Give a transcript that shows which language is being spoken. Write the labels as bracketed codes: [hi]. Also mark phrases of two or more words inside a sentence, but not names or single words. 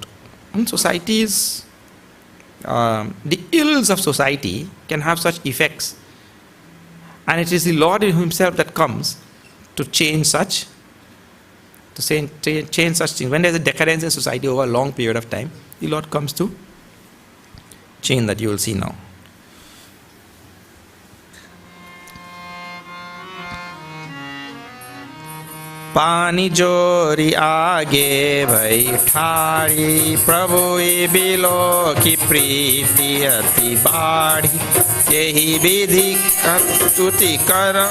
[en] And societies, the ills of society can have such effects, and it is the Lord in Himself that comes to change such, change such things. When there's a decadence in society over a long period of time, the Lord comes to change that. You will see now. [awa] पानी जोरी आगे भई ठाड़ी प्रभु बिलो की प्रीति अति बाढ़ी यही विधि स्तुति कर